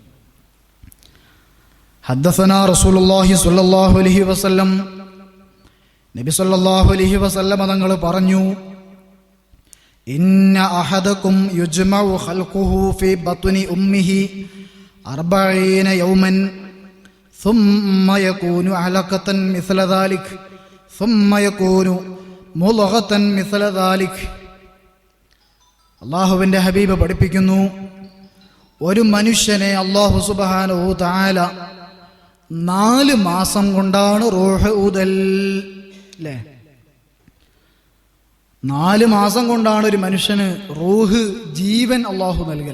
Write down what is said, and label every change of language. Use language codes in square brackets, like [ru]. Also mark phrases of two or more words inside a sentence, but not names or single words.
[ar] حدثنا رسول الله صلى الله عليه وسلم، نبي صلى الله عليه وسلم [ml] തങ്ങൾ പറഞ്ഞു, [ar] إن أحدكم يجمع خلقه في بطن أمه 40 يوما ثم يكون علقة مثل ذلك ثم يكون مضغة مثل ذلك. [ml] അല്ലാഹുവിന്റെ ഹബീബ് പഠിപ്പിക്കുന്നു, ഒരു മനുഷ്യനെ അല്ലാഹു [ar] سبحانه تعالى [ml] 4 മാസം കൊണ്ടാണ് റൂഹ് ഊതൽ. അല്ലേ? 4 മാസം കൊണ്ടാണ് ഒരു മനുഷ്യന് റൂഹ്, ജീവൻ അല്ലാഹു നൽകൽ.